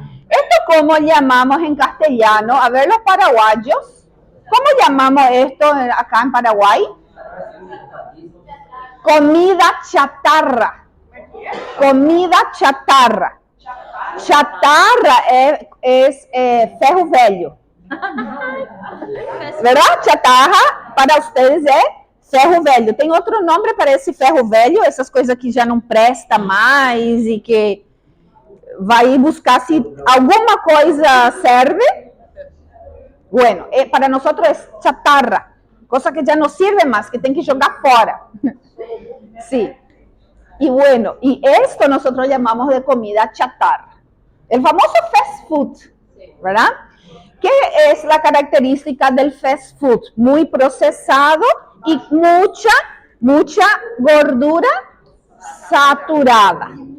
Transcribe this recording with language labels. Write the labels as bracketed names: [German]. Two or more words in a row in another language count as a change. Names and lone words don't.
[Spanish] ¿Esto cómo llamamos en castellano? A ver, los paraguayos, ¿cómo llamamos esto acá en Paraguay? Comida chatarra. Comida chatarra. Chatarra es [Portuguese] ferro velho. [Spanish] ¿Verdad? Chatarra para ustedes es [Portuguese] ferro velho. Tem outro nome para esse ferro velho? Essas coisas que já não presta mais e que vai buscar se alguma coisa serve. [Spanish] Bueno, para nosotros es chatarra. Cosa que ya no sirve más, que [Portuguese] tem que jogar fora. [Spanish] Sí. Y bueno, y esto nosotros llamamos de comida chatarra. El famoso [English] fast food, [Spanish] ¿verdad? ¿Qué es la característica del [English] fast food? [Spanish] Muy procesado y mucha gordura saturada.